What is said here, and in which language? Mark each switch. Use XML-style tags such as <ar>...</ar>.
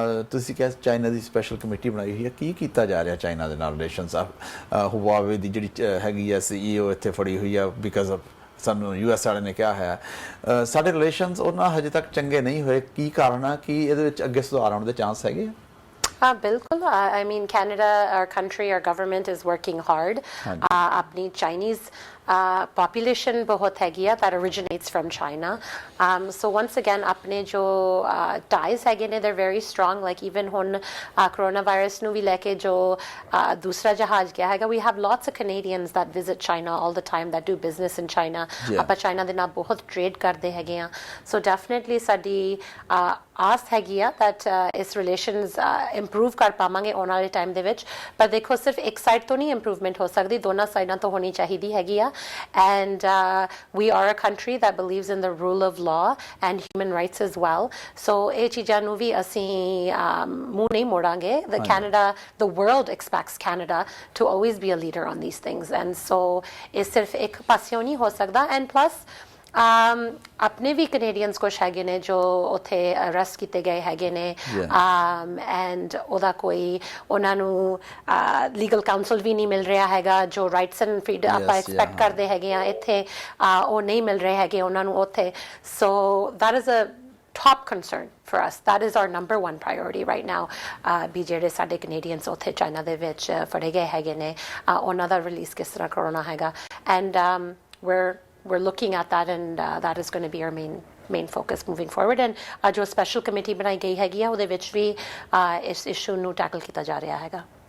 <pa>ਤੁਸੀਂ ਕਿਹਾ ਚਾਈਨਾ ਦੀ special committee ਬਣਾਈ ਹੋਈ ਹੈ, ਕੀ ਕੀਤਾ ਜਾ ਰਿਹਾ ਚਾਈਨਾ ਦੇ ਨਾਲ ਰਿਲੇਸ਼ਨਸ? ਹੁਵਾਵੇ ਦੀ ਜਿਹੜੀ ਹੈਗੀ ਆ CEO ਇੱਥੇ ਫੜੀ ਹੋਈ ਆ ਬਿਕਾਜ਼ ਆਫ ਸਾਨੂੰ US ਵਾਲੇ ਨੇ ਕਿਹਾ ਹੈ ਸਾਡੇ ਰਿਲੇਸ਼ਨਸ ਉਹਨਾਂ ਹਜੇ ਤੱਕ ਚੰਗੇ ਨਹੀਂ ਹੋਏ, ਕੀ ਕਾਰਨ ਆ, ਕੀ ਇਹਦੇ ਵਿੱਚ ਅੱਗੇ ਸੁਧਾਰ ਆਉਣ ਦੇ ਚਾਂਸ ਹੈਗੇ ਆ?</pa> <en>ਬਿਲਕੁਲ, I mean Canada, our country, our government is working hard. ਆਪਣੀ Chinese population</en> <pa>ਬਹੁਤ ਹੈਗੀ ਆ</pa> <en>that originates from China. So once again</en> <pa>ਆਪਣੇ ਜੋ</pa> <en>ties ਹੈਗੇ ਨੇ they're very strong, like even ਹੁਣ coronavirus</en> <pa>ਨੂੰ ਵੀ ਲੈ ਕੇ ਜੋ ਦੂਸਰਾ ਜਹਾਜ਼ ਗਿਆ ਹੈਗਾ,</pa> <en>we have lots of Canadians that visit China all the time, that do business in China.</en> <pa>ਆਪਾਂ ਚਾਈਨਾ ਦੇ ਨਾਲ ਬਹੁਤ ਟ੍ਰੇਡ ਕਰਦੇ ਹੈਗੇ ਆ,</pa> <en>so definitely</en> <pa>ਸਾਡੀ ਆਸ ਹੈਗੀ ਆ that ਇਸ ਰਿਲੇਸ਼ਨਸ ਇੰਪਰੂਵ ਕਰ ਪਾਵਾਂਗੇ ਆਉਣ ਵਾਲੇ ਟਾਈਮ ਦੇ ਵਿੱਚ। ਪਰ ਦੇਖੋ ਸਿਰਫ ਇੱਕ ਸਾਈਡ ਤੋਂ ਨਹੀਂ ਇੰਪਰੂਵਮੈਂਟ ਹੋ ਸਕਦੀ, ਦੋਨਾਂ ਸਾਈਡਾਂ ਤੋਂ ਹੋਣੀ ਚਾਹੀਦੀ ਹੈਗੀ ਆ।</pa> <en>And we are a country that believes in the rule of law and human rights as well.</en> <pa>So ਇਹ ਚੀਜ਼ਾਂ ਨੂੰ ਵੀ ਅਸੀਂ ਮੂੰਹ ਨਹੀਂ ਮੋੜਾਂਗੇ।</pa> <en>The world expects Canada to always be a leader on these things.</en> <pa>And so ਇਹ ਸਿਰਫ ਇੱਕ ਪਾਸਿਓਂ ਨਹੀਂ ਹੋ ਸਕਦਾ। And plus ਆਪਣੇ ਵੀ ਕੈਨੇਡੀਅਨਸ ਕੁਛ ਹੈਗੇ ਨੇ ਜੋ ਉੱਥੇ ਅਰੈਸਟ ਕੀਤੇ ਗਏ ਹੈਗੇ ਨੇ, ਐਂਡ ਉਹਦਾ ਕੋਈ ਉਹਨਾਂ ਨੂੰ ਲੀਗਲ ਕਾਉਂਸਲ ਵੀ ਨਹੀਂ ਮਿਲ ਰਿਹਾ ਹੈਗਾ, ਜੋ ਰਾਈਟਸ ਐਂਡ ਫਰੀडम ਆਪਾਂ ਐਕਸਪੈਕਟ ਕਰਦੇ ਹੈਗੇ ਆ ਇੱਥੇ ਉਹ ਨਹੀਂ ਮਿਲ ਰਹੇ ਹੈਗੇ ਉਹਨਾਂ ਨੂੰ ਉੱਥੇ।</pa> <en>So that is a top concern for us. That is our number one priority right now.</en> <pa>ਵੀ ਜਿਹੜੇ ਸਾਡੇ ਕੈਨੇਡੀਅਨਸ ਉੱਥੇ ਚਾਈਨਾ ਦੇ ਵਿੱਚ ਫੜੇ ਗਏ ਹੈਗੇ ਨੇ ਉਹਨਾਂ ਦਾ ਰਿਲੀਜ਼ ਕਿਸ ਤਰ੍ਹਾਂ ਕਰਾਉਣਾ ਹੈਗਾ,</pa> <en>and we're looking at that, and that is going to be our main focus moving forward.</en> <pa>And ਜੋ ਸਪੈਸ਼ਲ ਕਮੇਟੀ ਬਣਾਈ ਗਈ ਹੈਗੀ ਆ ਉਹਦੇ ਵਿੱਚ ਵੀ ਇਸ ਇਸ਼ੂ ਨੂੰ ਟੈਕਲ ਕੀਤਾ ਜਾ ਰਿਹਾ ਹੈਗਾ।</pa>